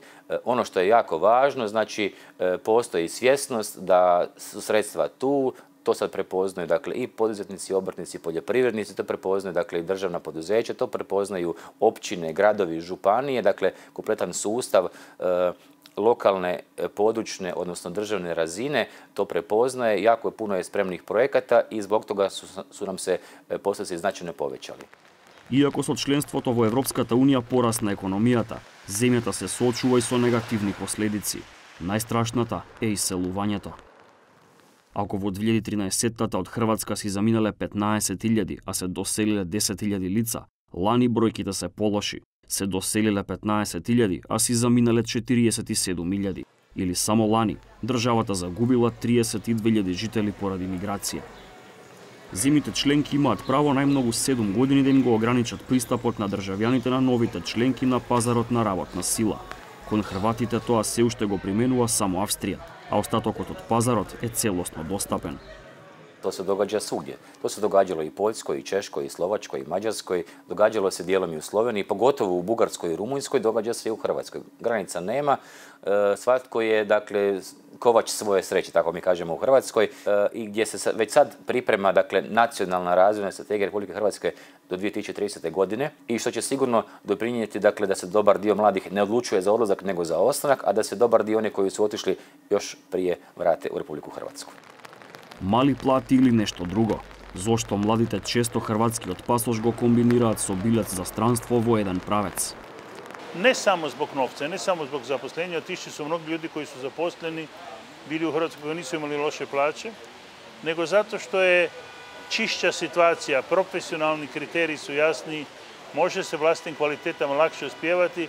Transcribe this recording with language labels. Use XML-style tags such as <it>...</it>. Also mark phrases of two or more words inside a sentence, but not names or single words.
<hr>Ono što je jako važno, znači postoji svjesnost da su sredstva tu, to sad prepoznaju dakle, i poduzetnici, obrtnici, poljoprivrednici, to prepoznaju dakle, i državna poduzeća, to prepoznaju općine, gradovi, županije, dakle kompletan sustav lokalne, područne, odnosno državne razine to prepoznaje, jako puno je spremnih projekata i zbog toga su nam se postupci značajno povećali.</hr> <mk>Иако со членството во Европската Унија порасна економијата, земјата се соочува и со негативни последици. Најстрашната е иселувањето. Ако во 2013-тата од Хрватска си заминале 15.000, а се доселиле 10.000 лица, лани бројките се полоши. Се доселиле 15.000, а си заминале 47.000. Или само лани, државата загубила 32.000 жители поради миграција. Земјите членки имаат право најмногу 7 години да им го ограничат пристапот на државјаните на новите членки на пазарот на работна сила. Кон хрватите тоа се уште го применува само Австрија, а остатокот од пазарот е целосно достапен.</mk> <hr>To se događa svugdje. To se događalo i Poljskoj, i Češkoj, i Slovačkoj, i Mađarskoj. Događalo se dijelom i u Sloveniji, pogotovo u Bugarskoj i Rumunjskoj, događa se i u Hrvatskoj. Granica nema, svatko je, dakle, kovač svoje sreće, tako mi kažemo u Hrvatskoj, i gdje se već sad priprema, dakle, nacionalna razvojna strategija Republike Hrvatske do 2030. godine i što će sigurno doprinijeti, dakle, da se dobar dio mladih ne odlučuje za odlazak nego za ostanak, a da se dobar dio oni koji su otišli još prije vrate u Republiku Hrvatsku.</hr> <mk>Мали плати или нешто друго? Зошто младите често хрватскиот пасош го комбинираат со билет за странство во еден правец?</mk> <hr>Ne samo zbog novca, ne samo zbog zaposlenja, otišli su mnogi ljudi koji su zaposleni, bili u Hrvatskoj koji nisu imali loše plaće, nego zato što je čišća situacija, profesionalni kriteriji su jasni, može se vlastnim kvalitetama lakše uspjevati.</hr>